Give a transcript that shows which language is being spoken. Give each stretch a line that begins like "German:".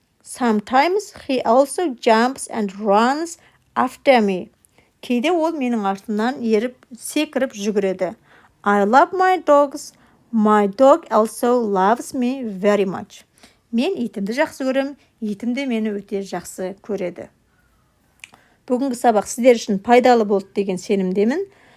English: Sometimes he also jumps and runs after me.
Kazakh: Кейде ол менің артымнан еріп, секіріп жүгіреді.
English: I love my dogs. My dog also loves me very much.
Kazakh: Мен итімді жақсы көрем, итім де мені өте жақсы көреді. Бүгінгі сабақ сіздер үшін пайдалы болды деген сенімдемін.